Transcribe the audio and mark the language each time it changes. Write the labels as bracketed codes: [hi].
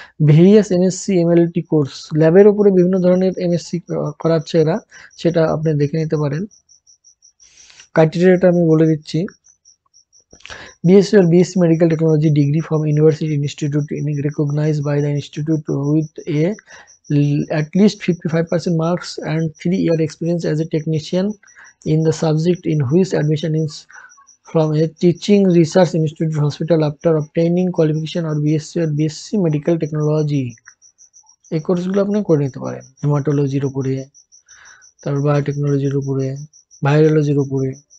[bn] Various MSc MLT course, ল্যাবের উপরে বিভিন্ন ধরনের এমএসসি করাচ্ছে এরা, সেটা আপনি দেখে নিতে পারেন। ক্রাইটেরিয়াটা আমি বলে দিচ্ছি। [en] BSc or BSc Medical Technology degree from University Institute recognized by the institute with at least 55% marks and 3-year experience as a technician in the subject in which admission is from a teaching research institute hospital after obtaining qualification or BSc or BSc Medical Technology। [bn] এই কোর্সগুলো আপনি করে নিতে পারেন হেমাটোলজির উপরে, তারপর বায়োটেকনোলজির উপরে, ভাইরোলজির উপরে।